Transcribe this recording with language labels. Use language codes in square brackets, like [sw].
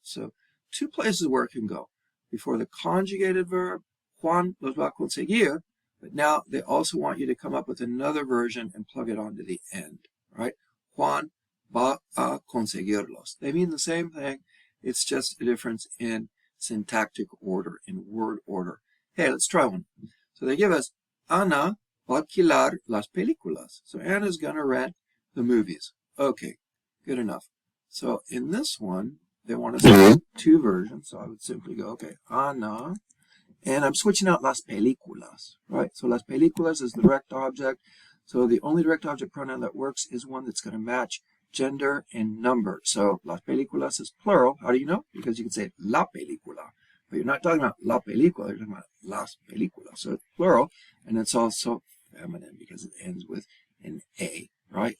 [en] So two places where it can go. Before the conjugated verb, [es] Juan los va a conseguir. [en] But now they also want you to come up with another version and plug it onto the end. Right? [es] Juan va a conseguirlos. [en] They mean the same thing. It's just a difference in syntactic order, in word order. Hey, let's try one. So they give us [es] Ana va a alquilar las películas. [en] So Anna's going to rent the movies. Okay, good enough. So in this one, they want us to have two versions. So I would simply go, okay, Ana. And I'm switching out las películas, right? So las películas is the direct object. So the only direct object pronoun that works is one that's going to match gender and number. So las películas is plural. How do you know? Because you can say la película. But you're not talking about la película, you're talking about las películas. So it's plural, and it's also feminine because it ends with an A, right?